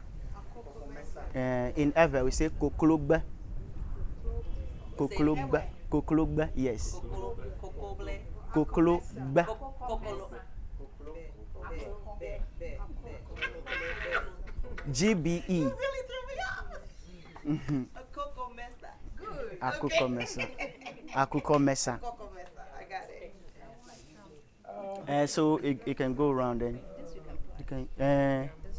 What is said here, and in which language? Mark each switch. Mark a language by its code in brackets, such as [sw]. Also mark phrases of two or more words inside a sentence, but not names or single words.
[en] In Ever we say koklogbe. Koklogbe, yes. [ee] Koklogbe. GBE. [en] You really threw me off. [ee] Akoko mesa. Good. Akoko mesa. Akoko mesa. Akoko mesa. [en] I got it. So it can go around then. You can.